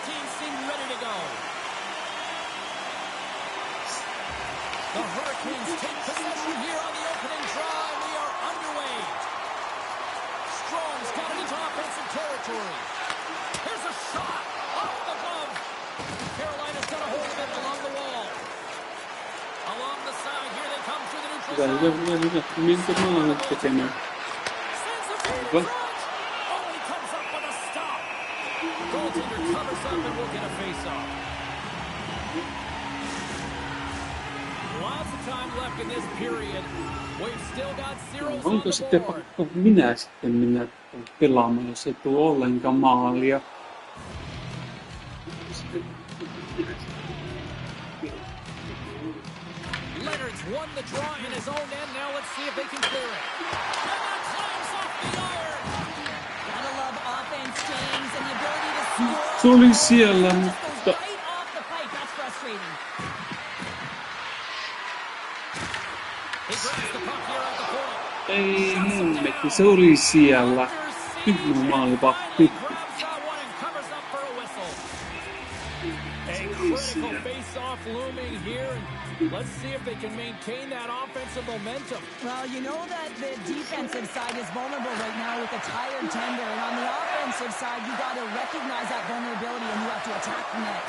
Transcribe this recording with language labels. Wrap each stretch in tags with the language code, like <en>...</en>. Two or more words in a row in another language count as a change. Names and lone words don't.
<en>The Hurricanes take possession here on the opening drive. We are underway. Strong's got it into offensive territory. Here's a shot off the glove. Carolina's got a hold of it along the wall. Along the side, here they come through the neutral zone.</en> <fi>Miltä maalle tekemään?</fi> <en>Oh, he comes up with a stop. Goaltender covers up and we'll get a face-off. Lots of time left in this period. We've still got zeros on</en> <fi>Onko</fi> <en>the</en> <fi>sitten</fi> <en>board.</en> <fi>pakko minä sitten mennä pelaamaan, jos ei tule ollenkaan maalia?</fi> <en>Leonard's won the draw in his own end. Now let's see if they can clear it. And that climbs off the iron. Gotta love offense, James, and the ability to score.</en> <fi>Se oli siellä,</fi> <en>Just</en> <fi>mutta...</fi> <en>goes right off the pipe. That's frustrating. He grabs the puck here at the point.</en> <fi>Ei hemmetti, se oli siellä. Tyhmä maalivahti.</fi> <en>Grabs that one and covers up for a whistle. A critical face-off looming here. Let's see if they can maintain that offensive momentum. Well, you know that the defensive side is vulnerable right now with a tired tender. And on the offensive side, you got to recognize that vulnerability and you have to attack the net.</en>